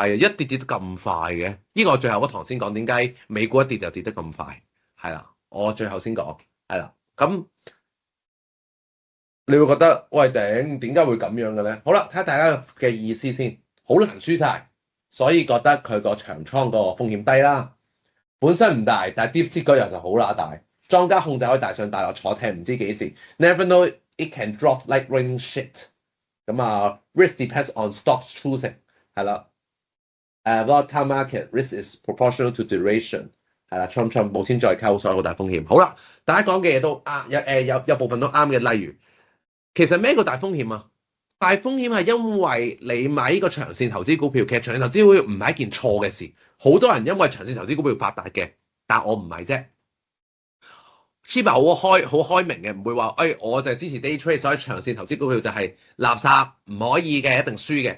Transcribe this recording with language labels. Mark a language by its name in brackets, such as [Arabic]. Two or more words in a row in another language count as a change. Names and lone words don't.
[Cantonese] 一跌得咁快嘅，呢個我最後嗰堂先講點解美股一跌就跌得咁快，係啦，我最後先講，係啦，咁你會覺得喂頂點解會咁樣嘅咧？好啦，睇下大家嘅意思先，好難輸晒，所以覺得佢個長倉個風險低啦，本身唔大，但係 DeepSeek 嗰日就好乸大，莊家控制可以大上大落，坐艇唔知幾時 ， [English] Never know it can drop like raining shit。 [Cantonese] 咁啊 [English] risk depends on stocks choosing [Cantonese] 係啦 ， [English] volatile market risk is proportional to duration [Cantonese] 係啦，Trump 冇錢再溝，所以好大風險。好啦，大家講嘅嘢都啱，有部分都啱嘅。例如，其實咩個大風險啊？大風險係因為你買呢個長線投資股票，其實長線投資股票唔係一件錯嘅事。好多人因為長線投資股票發達嘅，但我唔係啫。Shiba 好開明嘅，唔會話我就係支持 [English] day trade， [Cantonese] 所以長線投資股票就係垃圾，唔可以嘅，一定輸嘅。